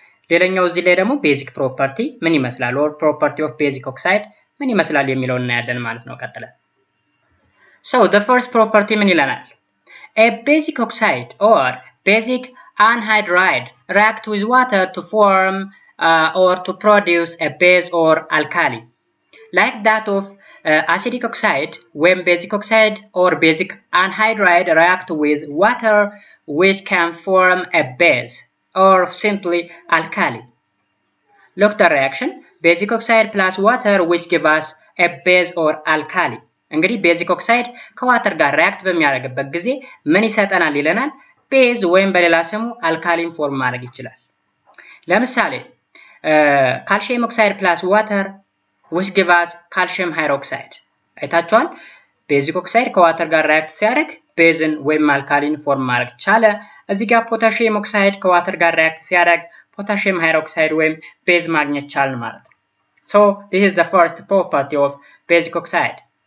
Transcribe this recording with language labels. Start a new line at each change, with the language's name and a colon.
Amharic: ሌላኛው እዚህ ላይ ደግሞ ቤዚክ ፕሮፐርቲ ምን ይመስላል
English: ኦር ፕሮፐርቲ ኦፍ ቤዚክ ኦክሳይድ
Amharic: ምን ይመስላል የሚለውን እናያለን ማለት ነው ቀጥለን
English: so the first property
Amharic: ምን ይለናል
English: A basic oxide or basic anhydride react with water to form or to produce a base or alkali. Like that of acidic oxide, when basic oxide or basic anhydride react with water which can form a base or simply alkali. Look the reaction, basic oxide plus water which give us a base or alkali.
Amharic: እንግዲህ ቤዚክ ኦክሳይድ ከዋተር ጋር ሪአክት በሚያደርግበት ጊዜ ምን ይሰጠናል ይለናል ቤዝ ወይም በሌላ ስሙ አልካሊን ፎርም ማድረግ ይችላል። ለምሳሌ
English: calcium oxide plus water which give us calcium hydroxide
Amharic: አይታችኋል ቤዚክ ኦክሳይድ ከዋተር ጋር ሪአክት ሲያደርግ ቤዝን ወይም አልካሊን ፎርም ማድረግ ቻለ እዚህ ጋር ፖታሺየም ኦክሳይድ ከዋተር ጋር ሪአክት ሲያደርግ potassium hydroxide ወይም ቤዝ ማግኘት ቻልን ማለት ነው
English: so this is the first property of basic oxide